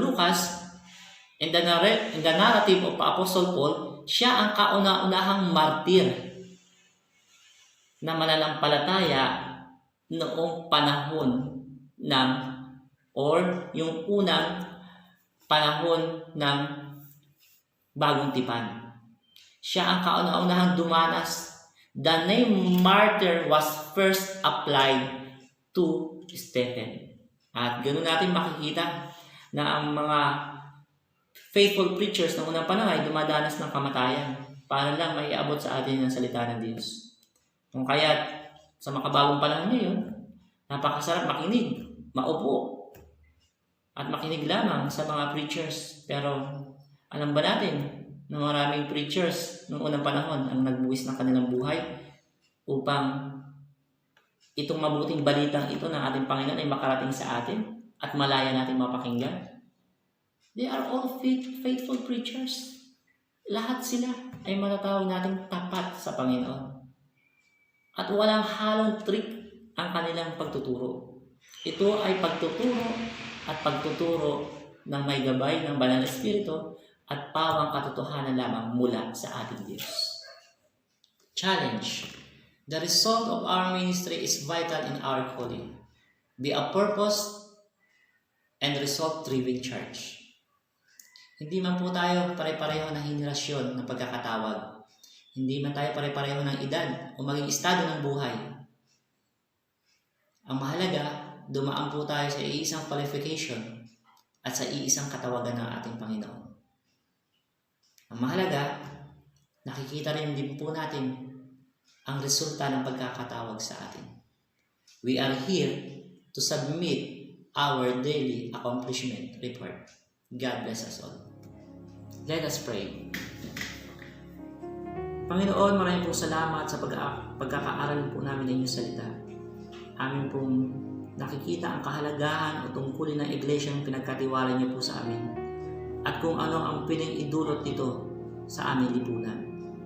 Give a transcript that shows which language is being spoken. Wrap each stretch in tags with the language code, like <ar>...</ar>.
<en>Lucas in the narrative of Apostle Paul,</en> <tl>siya ang kauna-unahang martir na mananampalataya noong panahon ng or yung unang panahon ng Bagong Tipan. Siya ang kauna-unahang dumanas.</tl> <en>The name martyr was first applied to Stephen.</en> <tl>At ganoon natin makikita na ang mga</tl> <en>faithful preachers</en> <tl>ng unang panahon ay dumadanas ng kamatayan para lang maiabot sa atin ang salita ng Diyos. Kung kaya sa makabagong panahon ngayon, napakasarap makinig, maupo, at makinig lamang sa mga preachers. Pero alam ba natin na maraming preachers noong unang panahon ang nagbuwis ng kanilang buhay upang itong mabuting balitang ito ng ating Panginoon ay makarating sa atin at malaya natin mapakinggan?</tl> <en>They are all faithful preachers.</en> <tl>Lahat sila ay matatawag nating tapat sa Panginoon. At walang halong trick ang kanilang pagtuturo. Ito ay pagtuturo ng may gabay ng Banal na Espiritu at pawang katotohanan lamang mula sa ating Diyos.</tl> <en>Challenge. The result of our ministry is vital in our calling. Be a purpose and result-driven church.</en> <tl>Hindi man po tayo pare-pareho ng henerasyon ng pagkakatawag. Hindi man tayo pare-pareho ng edad o maging estado ng buhay. Ang mahalaga, dumaan po tayo sa iisang qualification at sa iisang katawagan ng ating Panginoon. Ang mahalaga, nakikita rin din po natin ang resulta ng pagkakatawag sa atin.</tl> <en>We are here to submit our daily accomplishment report. God bless us all. Let us pray.</en> <tl>Panginoon, maraming pong salamat sa pagkakaaral po namin ng inyong salita. Amin pong nakikita ang kahalagahan o tungkulin ng iglesia ng pinagkatiwala niyo po sa amin at kung ano ang piling idulot nito sa aming lipunan.</tl>